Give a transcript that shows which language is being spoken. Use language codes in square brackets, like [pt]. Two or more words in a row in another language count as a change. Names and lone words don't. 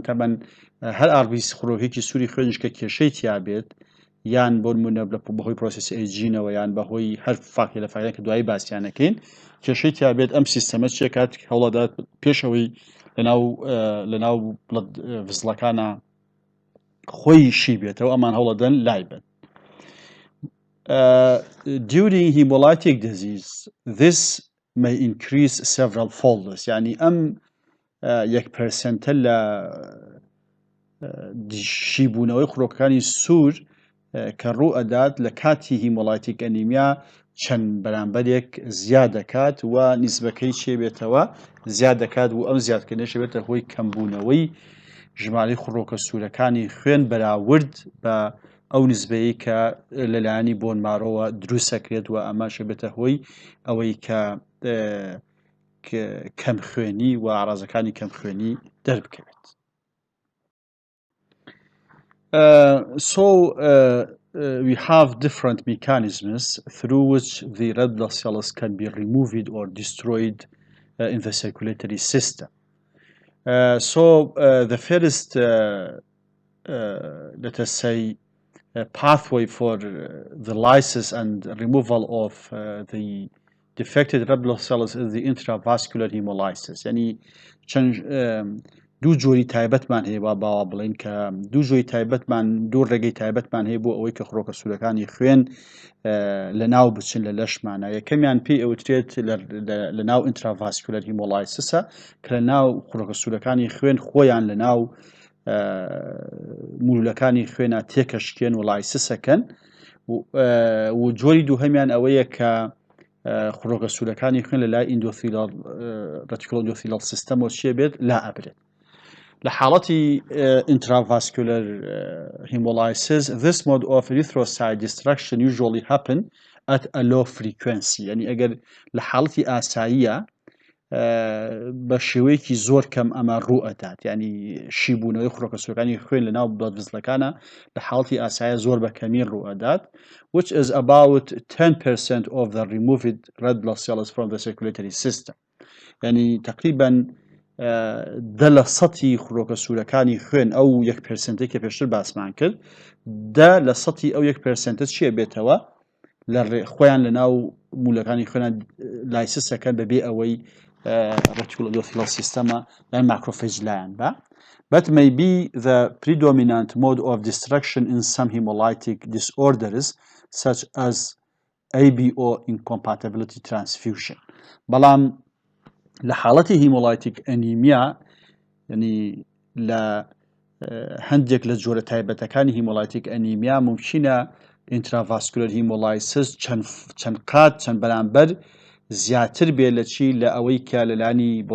[ckb] تەبەن هەر ئاربیس خڕۆکێکی سووری خوێنش کە کێشەی تیابێت یان بۆ نمونە بەهۆی پرۆسسی ئەیجینەوە یان بەهۆی هەر فاکتۆرە لە فایلە کە دوایی باسییانەکەین کێشەی تیابێت، ئەم سیستەمە چێ کات هەوڵەدات پێشەوەی لە ناو ڤزڵەکانە خۆی شی بێتەوە، ئەمان هەوڵەدەن لای بن. [en] During hemolytic disease, this may increase several folds. [ckb] يعني ئەم 1% لە شیبوونەوەی خڕۆکەکانی سوور کە ڕوو ئەدات لە کاتی [en] hemolytic anemia [ckb] چەند بەرامبەرێک زیاد دەکات و نیسبەکەی چێ بێتەوە زیاد دەکات و ئەم زیادکردنەش بێتە هۆی کەمبوونەوەی ژمارەی خڕۆکە سوورەکانی خوێن بەراورد بە ئەو نسبەیە کە لەلایەنی [en] bone marrow [ckb] دروستەکرێت و ئەماش بێتە هۆی ئەوەی کە کەم خوێنی و ئاڕازەکانی کەم خوێنی دەربکەوێت. [en] We have different mechanisms through which the red blood cells can be removed or destroyed in the circulatory system. The first, let us say, pathway for the lysis and removal of the defected red blood cells is the intravascular hemolysis. [ckb] يعني دوو جۆری تایبەتمان هەیە باوا بڵین کە دوو جۆری تایبەتمان دوو ڕێگەی تایبەتمان هەیە بۆ ئەوەی کە خڕۆکە سوورەکانی خوێن لە ناو بچن لە لەشمانە. یەکەمیان پێی ئەوترێت لە ناو [en] intravascular hemolysis- [ckb] ە کە لە ناو خڕۆکە سوورەکانی خوێن خۆیان لە ناو مولولەکانی خوێنە تێکەشکێن و لایسسەکەن. و جۆری دووهەمیان ئەوەیە کە خڕۆکە سوورەکانی خوێن لە لای [en] reticular endothelial system [ckb] ەوە چێ بێت لا ئەبرێت. لە حاڵەتی [en] intravascular hemolysis, this mode of erythrocyte destruction usually happen at a low frequency. [ckb] يعني ئەگەر لە حاڵەتی ئاساییە بە شێوەیەکی زۆر کەم ئەمە ڕوو ئەدات یعنی شیبوونەوەی خڕۆکە سوەکانی خوێن لە ناو [en] blood vessels [ckb] لە حاڵەتی ئاسایە زۆر بە کەمی ڕوو ئەدات [en] which is about 10% of the removed red blood cells from the circulatory [ckb] system یعنی تقریبا دە لە سەتی خڕۆکە سوورەکانی خوێن ئەو 1% کە پێشتر باسمان کرد دە لە سەتی ئەو 1% چیە بێتەوە لە خۆیان لە ناو مولەکانی خوێنان لایسسەکەن بەبێ ئەوەی [en] reticular endothelial system and macrophage line, but may be the predominant mode of destruction in some hemolytic disorders such as ABO incompatibility transfusion. [ckb] بەڵام لە حاڵەتی [en] hemolytic anemia [ckb] يعني لە هەندێک لە جۆرە تایبەتەکانی [en] hemolytic anemia [ckb] ممکنە [en] intravascular hemolysis [ckb] چەند قات چەند بەرامبەر زیاتر بێ لە چی لە ئەوەی کە لەلانی